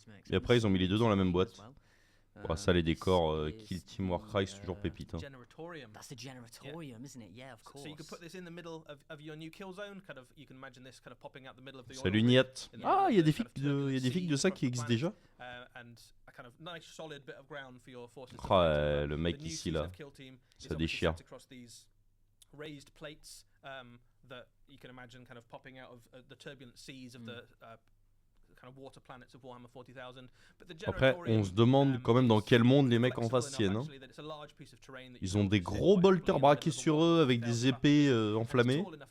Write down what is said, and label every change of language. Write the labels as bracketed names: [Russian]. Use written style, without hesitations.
[French] Et après, ils ont mis les deux dans la même boîte. Bon, ça, les décors Kill Team Warcry, c'est toujours pépite. Hein. [English] That's the generatorium, isn't it? Yeah, of course. So you could put this in the middle of your new kill zone. Kind of, you can imagine this kind of popping out the middle of the. [French] Salut Niat. Ah, il y a des figues de ça qui existent déjà. Ah, le mec ici là, ça déchire. [English] Raised plates that you can imagine kind of popping out of the turbulent seas of the kind of water planets of Warhammer 40,000. [French] Après, on se demande quand même dans quel monde les mecs en face tiennent. Hein. Ils ont des gros bolters braqués sur eux avec des épées enflammées.